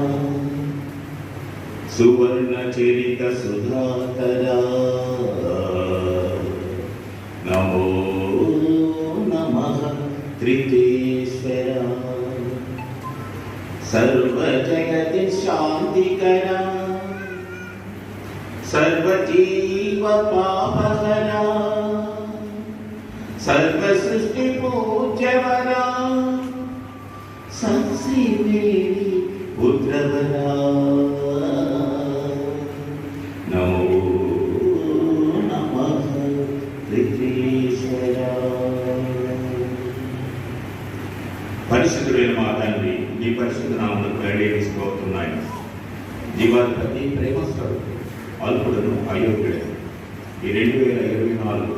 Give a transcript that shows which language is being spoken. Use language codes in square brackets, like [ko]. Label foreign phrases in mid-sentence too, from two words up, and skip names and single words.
[sa] సువర్ణ చరిత సుధాకరా నమో నమః త్రికేశ్వర సర్వజగతి శాంతికరా సర్వజీవ పాపహరా सर्व सृष्टि पूज्यवरा सत्श्री मेरी पुत्रवरा नमो नमः त्रिकेश्वरा [te] పరిశుద్ధుడైన మా తండ్రి నీ పరిశుద్ధ నామమును వేడుకొనుచున్నాను. జీవాధిపతి ప్రేమస్థుడు అల్పుడను అయోగ్యుడు ఈ 2024